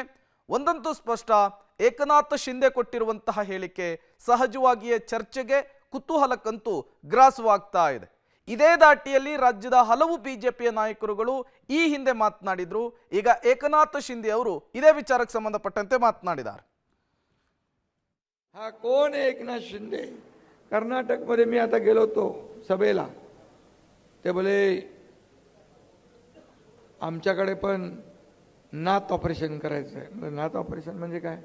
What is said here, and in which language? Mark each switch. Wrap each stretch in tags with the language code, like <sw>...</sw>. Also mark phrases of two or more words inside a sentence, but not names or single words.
<kn>ಒಂದಂತೂ ಸ್ಪಷ್ಟ, ಏಕನಾಥ್ ಶಿಂದೆ ಕೊಟ್ಟಿರುವಂತಹ ಹೇಳಿಕೆ ಸಹಜವಾಗಿಯೇ ಚರ್ಚೆಗೆ, ಕುತೂಹಲಕ್ಕಂತೂ ಗ್ರಾಸವಾಗ್ತಾ ಇದೆ. ಇದೇ ದಾಟಿಯಲ್ಲಿ ರಾಜ್ಯದ ಹಲವು ಬಿಜೆಪಿಯ ನಾಯಕರುಗಳು ಈ ಹಿಂದೆ ಮಾತನಾಡಿದ್ರು. ಈಗ ಏಕನಾಥ್ ಶಿಂದೆ ಅವರು ಇದೇ ವಿಚಾರಕ್ಕೆ ಸಂಬಂಧಪಟ್ಟಂತೆ मातनाडिದ್ದಾರೆ.</kn> <mr>हा कोण आहे एकनाथ शिंदे? कर्नाटकमध्ये मी आता गेलो होतो सभेला, ते बोले आमच्याकडे पण नाथ ऑपरेशन करायचं आहे. नाथ ऑपरेशन म्हणजे काय?</mr>